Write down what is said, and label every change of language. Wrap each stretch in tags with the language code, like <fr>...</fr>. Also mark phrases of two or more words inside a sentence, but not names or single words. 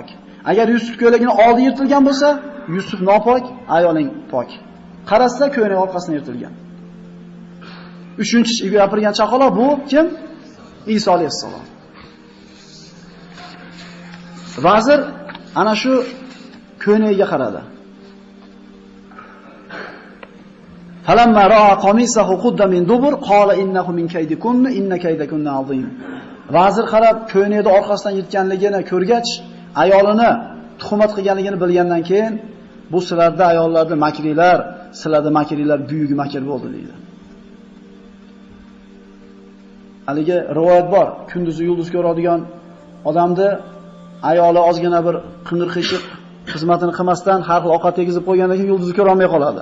<uz>Agar Yusuf ko'ylagining oldi yirtilgan bo'lsa, Yusuf nopok, ayoling pok. Qarasa ko'ylagi orqasidan yirtilgan. Uchinchi gapirgan chaqaloq bu kim? Iso alayhissalom. Vazir ana shu ko'ylagiga qaradi.</uz> <ar>فلما رأى قميصه قد من دبر قال إنه من كيدكن إن كيدكن عظيم.</ar> <uz>Vazir qarab ko'ynakni orqasidan yirtganligini ko'rgach, ayolini tuhmat qilganligini bilgandan keyin, bu sizlarda ayollarda makrilar, sizlarda makrilar buyuk makr bo'ldi deydi. Haligi rivoyat bor, kunduzi yulduz ko'radigan odamni ayoli ozgina bir qing'ir-qiyshiq xizmatini qilmasdan har xil ovqat tegizib qo'ygandan keyin yulduzni ko'ra olmay qoladi.</uz>